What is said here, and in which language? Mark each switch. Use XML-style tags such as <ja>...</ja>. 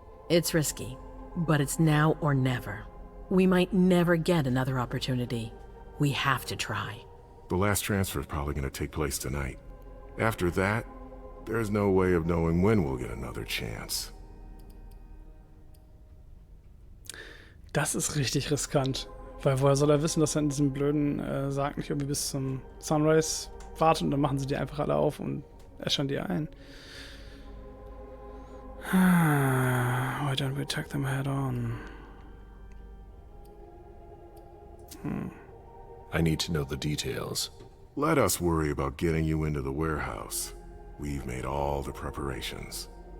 <en>It's risky, but it's now or never. We might never get another opportunity. We have to try. The last transfer is probably going to take place tonight. After that, there's no way of knowing when we'll get another chance.</en> <de>Das ist richtig riskant. Weil woher soll er wissen, dass er in diesem blöden Sarg nicht irgendwie bis zum Sunrise warte und dann machen sie die einfach alle auf und äschern die ein.</de> <en>Why don't we attack them head on? I need to know the details. Let us worry about getting you into the warehouse. We've made all the preparations.</en>